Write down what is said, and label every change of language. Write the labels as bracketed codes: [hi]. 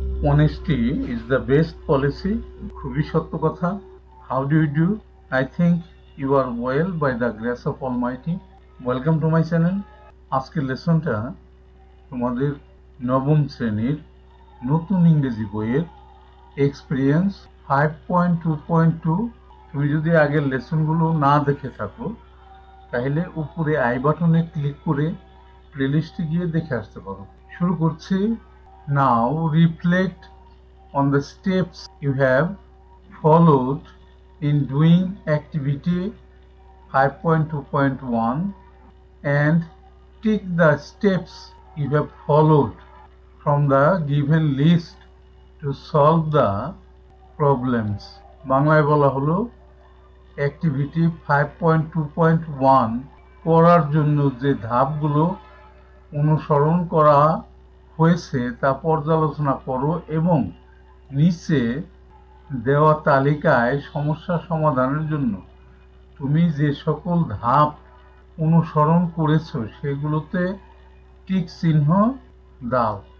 [en] Honesty is the best policy. [bn] খুবই সত্য কথা। [en] How do you do? I think you are well by the grace of Almighty. Welcome to my channel. [bn] আজকের লেসনটা তোমাদের নবম শ্রেণীর নতুন ইংরেজি বইয়ের এক্সপিরিয়েন্স 5.2.2। তুমি যদি আগের লেসনগুলো না দেখে থাকো তাহলে উপরে আই বাটনে ক্লিক করে প্লেলিস্টে গিয়ে দেখে আসতে পারো। শুরু করছি। [en] Now reflect on the steps you have followed in doing activity 5.2.1 and tick the steps you have followed from the given list to solve the problems. [bn] বাংলায় বলা হলো অ্যাক্টিভিটি 5.2.1 করার জন্য যে ধাপগুলো অনুসরণ করা হয়েছে তা পর্যালোচনা করো এবং নিচে দেওয়া তালিকায় সমস্যা সমাধানের জন্য তুমি যে সকল ধাপ অনুসরণ করেছো সেগুলোতে টিক চিহ্ন দাও।